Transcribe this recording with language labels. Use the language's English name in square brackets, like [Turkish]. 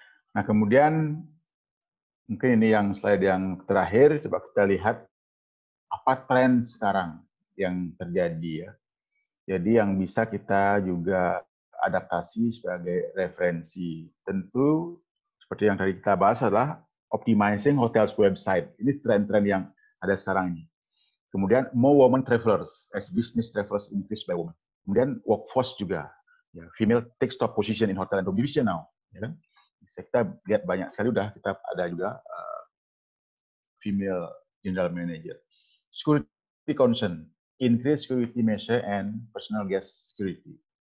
[Indonesian] Nah, kemudian mungkin ini yang slide yang terakhir, coba kita lihat apa tren sekarang yang terjadi ya. Jadi yang bisa kita juga adaptasi sebagai referensi. Tentu seperti yang tadi kita bahas adalah [English] optimizing hotels website. [Indonesian] Ini tren-tren yang ada sekarang ini. Kemudian [English] more women travelers as business travelers increase by women. [Indonesian] Kemudian [English] workforce [Indonesian] juga. Ya, [English] female takes top position in hotel and division now. [Indonesian] Ya kan? Kita lihat banyak sekali udah kita ada juga female general manager. [English] Security concern, increase security measure and personal guest security.